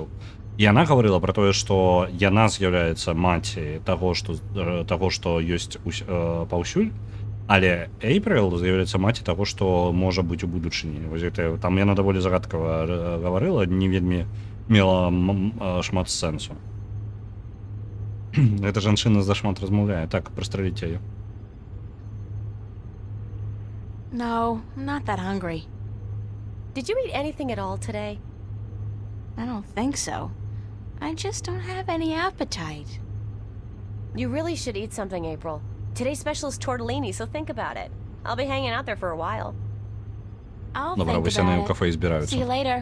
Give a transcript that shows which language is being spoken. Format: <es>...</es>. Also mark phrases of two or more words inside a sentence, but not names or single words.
<be>І яна гаварыла пра тое, што яна з'яўляецца маці таго, што ёсць паўсюль, але Эйприл з'яўляецца маці таго, што можа быць у будучыні. Вось гэта, там яна даволі загадкава гаварыла, не вельмі мела шмат сэнсу. Эта жанчына зашмат размаўляе. Так, прастраліце яе.</be> <en>No, I'm not that hungry. Did you eat anything at all today? I don't think so. I just don't have any appetite. You really should eat something, April. Today's special is tortellini, so think about it. I'll be hanging out there for a while. I'll</en> <be>Добре,</be> <en>think</en> <be>вось яны ў</be> <en>about</en> <be>кафе і</be> <en>it. See</en> <be>збіраюцца.</be> <en>you later.</en>